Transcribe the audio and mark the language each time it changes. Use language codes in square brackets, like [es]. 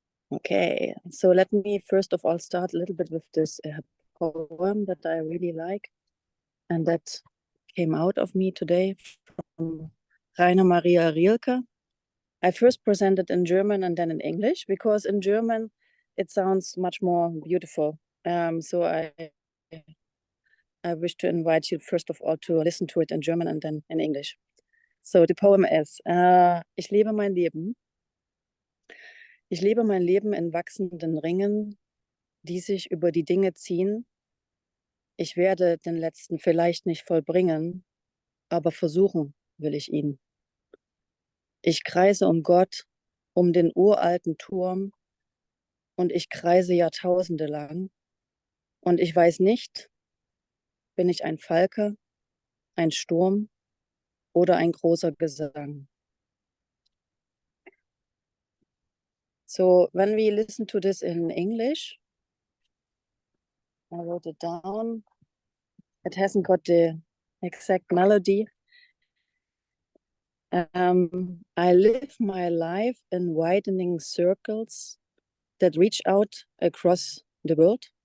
[en] Okay, so let me first of all start a little bit with this poem that I really like and that came out of me today from Rainer Maria Rilke. I first presented in German and then in English because in German it sounds much more beautiful. So I wish to invite you first of all to listen to it in German and then in English. So the poem is, [de] Ich lebe mein Leben. Ich lebe mein Leben in wachsenden Ringen, die sich über die Dinge ziehen. Ich werde den letzten vielleicht nicht vollbringen, aber versuchen will ich ihn. Ich kreise um Gott, um den uralten Turm, und ich kreise Jahrtausende lang. Und ich weiß nicht, bin ich ein Falke, ein Sturm oder ein großer Gesang. [en] So when we listen to this in English, I wrote it down. It hasn't got the exact melody. I live my life in widening circles that reach out across the world.